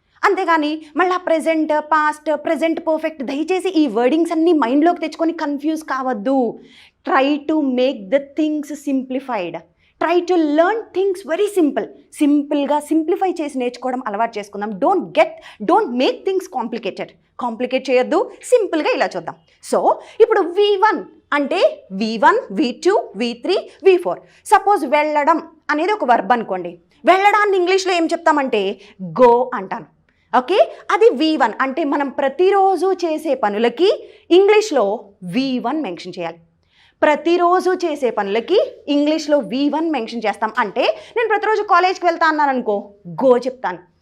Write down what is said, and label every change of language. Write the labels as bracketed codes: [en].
[te] అంతేగాని మళ్ళీ present, past, present perfect, దయచేసి ఈ వర్డింగ్స్ అన్నీ మైండ్లోకి తెచ్చుకొని కన్ఫ్యూజ్ కావద్దు. [en] Try to make the things simplified. Try to learn things very సింపుల్గా [te] సింప్లిఫై చేసి నేర్చుకోవడం అలవాటు చేసుకుందాం. [en] don't make things complicate [te] చేయొద్దు. సింపుల్గా ఇలా చూద్దాం. సో ఇప్పుడు V1 అంటే V1, V2, V3, V4. Suppose వెళ్ళడం అనేది ఒక వర్బ్ అనుకోండి. వెళ్ళడాన్ని ఇంగ్లీష్లో ఏం చెప్తామంటే గో అంటాను. ఓకే, అది V1 అంటే మనం ప్రతిరోజు చేసే పనులకి ఇంగ్లీష్లో V1 మెన్షన్ చేయాలి. ప్రతిరోజు చేసే పనులకి ఇంగ్లీష్లో V1 మెన్షన్ చేస్తాం. అంటే నేను ప్రతిరోజు కాలేజ్కి వెళ్తా అన్నాను అనుకో, గో చెప్తాను.